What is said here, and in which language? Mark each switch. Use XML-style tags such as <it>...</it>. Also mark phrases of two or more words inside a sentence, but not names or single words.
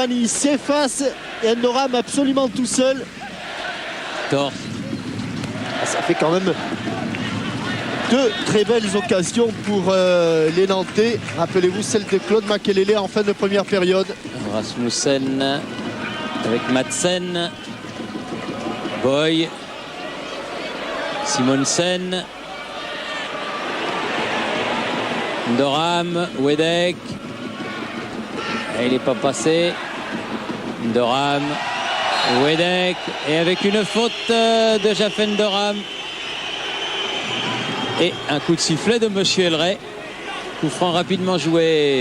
<fr>Il s'efface et Endoran absolument tout seul. Tort. Ça fait quand même deux très belles occasions pour les Nantais. Rappelez-vous celle de Claude Makelele en fin de première période. Rasmussen avec Madsen. Boy. Simonsen. Doram. Wedek. Et il n'est pas passé. Doram. Wedek. Et avec une faute de Jaffen Doram. Et un coup de sifflet de monsieur Elray. Coup franc rapidement joué.</fr>